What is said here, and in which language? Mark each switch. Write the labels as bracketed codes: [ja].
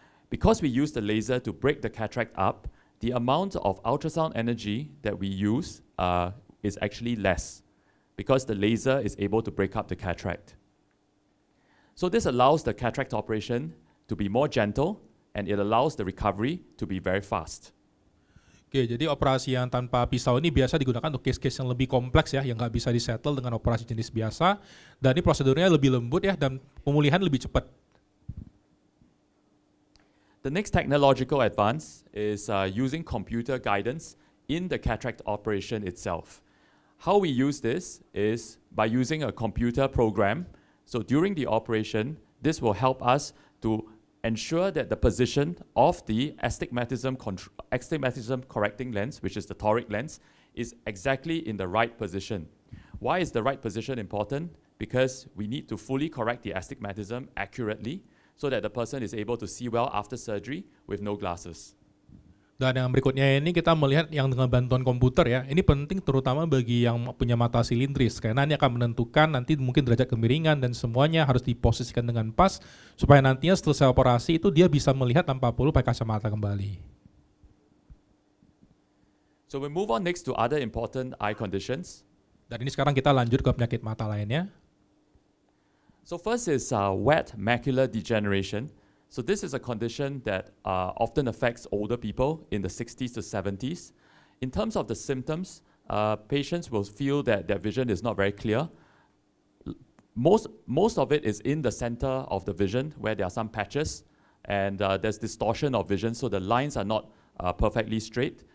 [en] Because we use the laser to break the cataract up, the amount of ultrasound energy that we use is actually less because the laser is able to break up the cataract. So this allows the cataract operation to be more gentle and it allows the recovery to be very fast. [id] Oke, jadi operasi yang tanpa pisau ini biasa digunakan untuk case-case yang lebih kompleks ya, yang nggak bisa disettle dengan operasi jenis biasa. Dan ini prosedurnya lebih lembut ya, dan pemulihan lebih cepat. [en] The next technological advance is using computer guidance in the cataract operation itself. How we use this is by using a computer program. So during the operation, this will help us to ensure that the position of the astigmatism correcting lens, which is the toric lens, is exactly in the right position. Why is the right position important? Because we need to fully correct the astigmatism accurately so that the person is able to see well after surgery with no glasses. [id] Dan yang berikutnya ini kita melihat yang dengan bantuan komputer ya. Ini penting terutama bagi yang punya mata silindris karena ini akan menentukan nanti mungkin derajat kemiringan dan semuanya harus diposisikan dengan pas supaya nantinya setelah operasi itu dia bisa melihat tanpa perlu pakai kacamata kembali. [en] So we move on next to other important eye conditions. [id] Dan ini sekarang kita lanjut ke penyakit mata lainnya. [en] So first is wet macular degeneration. So this is a condition that often affects older people in the 60s to 70s. In terms of the symptoms, patients will feel that their vision is not very clear. Most of it is in the center of the vision where there are some patches and there's distortion of vision, so the lines are not perfectly straight.